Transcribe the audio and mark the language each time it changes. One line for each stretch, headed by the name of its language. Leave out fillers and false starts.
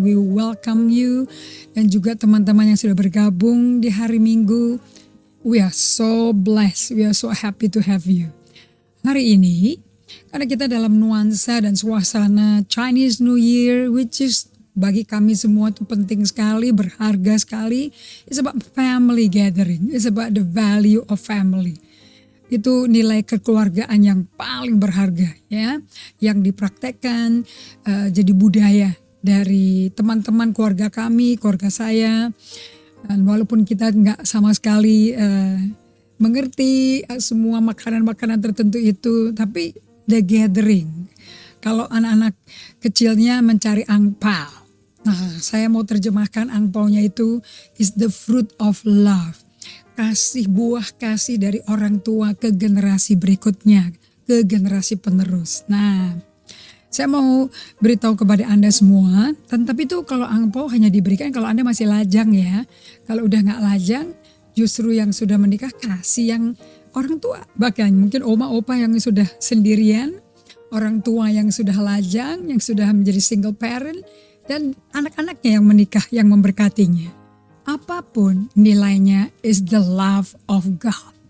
English: We welcome you,
Indonesian: dan juga teman-teman yang sudah bergabung di hari Minggu.
English: We are so blessed, we are so happy to have you.
Indonesian: Hari ini, karena kita dalam nuansa dan suasana Chinese New Year,
English: which is
Indonesian: bagi kami semua itu penting sekali, berharga sekali.
English: It's about family gathering. It's about the value of family.
Indonesian: Itu nilai kekeluargaan yang paling berharga, ya, yang dipraktekkan jadi budaya dari teman-teman keluarga kami, keluarga saya. Dan walaupun kita nggak sama sekali mengerti semua makanan-makanan tertentu itu, tapi
English: the gathering.
Indonesian: Kalau anak-anak kecilnya mencari angpao. Nah, saya mau terjemahkan angpaonya itu
English: is the fruit of love.
Indonesian: Kasih, buah kasih dari orang tua ke generasi berikutnya, ke generasi penerus. Nah, saya mau beritahu kepada Anda semua, tapi itu kalau angpao hanya diberikan kalau Anda masih lajang ya. Kalau udah gak lajang, justru yang sudah menikah kasih yang orang tua. Bahkan mungkin oma opa yang sudah sendirian, orang tua yang sudah lajang, yang sudah menjadi single parent, dan anak-anaknya yang menikah, yang memberkatinya. Apapun nilainya
English: is the love of God.